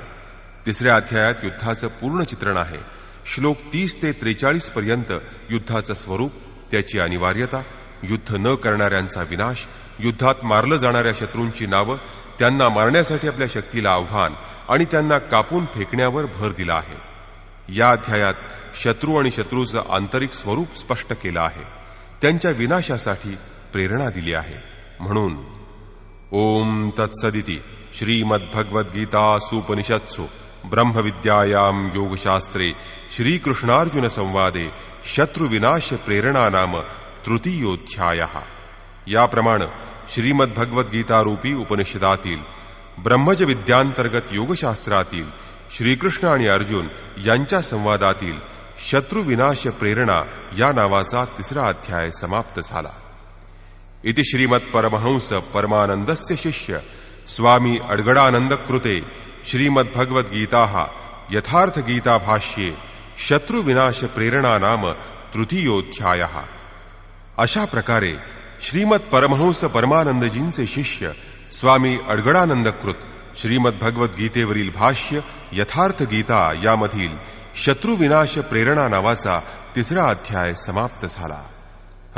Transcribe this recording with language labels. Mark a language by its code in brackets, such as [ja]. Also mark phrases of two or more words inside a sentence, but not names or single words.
[mr] 3ऱ्या अध्यायात युद्धाचं पूर्ण चित्रण आहे. श्लोक 30 ते 43 पर्यंत युद्धाचं स्वरूप, त्याची अनिवार्यता, युद्ध न करणाऱ्यांचा विनाश, युद्धात मारलं जाणाऱ्या शत्रूंची नावं, त्यांना मारण्यासाठी आपल्या शक्तीला आव्हान आणि त्यांना कापून फेकण्यावर भर दिला आहे. या अध्यायात शत्रू आणि शत्रूचं आंतरिक स्वरूप स्पष्ट केलं आहे. त्यांच्या विनाशासाठी प्रेरणा दिली आहे. [sa] म्हणून ओम तत्सदिति श्रीमद्भगवद्गीतासूपनिषत्सु ब्रह्मविद्यायां योगशास्त्रे श्रीकृष्णार्जुन संवादे शत्रुविनाश प्रेरणा नाम तृतीयोध्यायः. [mr] याप्रमाणे श्रीमद्भगवद्गीतारूपी उपनिषदातील ब्रह्मज विद्यांतर्गत योगशास्त्रातील श्रीकृष्ण आणि अर्जुन यांच्या संवादातील शत्रुविनाश प्रेरणा या नावाचा 3रा अध्याय समाप्त झाला. [sa] इति श्रीमत्परमहंस परमानंदस्य शिष्य स्वामी अडगडानंद कृते श्रीमद्भगवद्गीताः यथार्थ गीता भाष्ये शत्रुविनाश प्रेरणा नाम तृतीयोध्यायः. [mr] अशा प्रकारे श्रीमद परमहंस परमानंदजींचे शिष्य स्वामी अडगळानंदकृत श्रीमद्भगवद्गीतेवरील भाष्य यथार्थ गीता यामधील शत्रुविनाश प्रेरणा नावाचा 3रा अध्याय समाप्त झाला.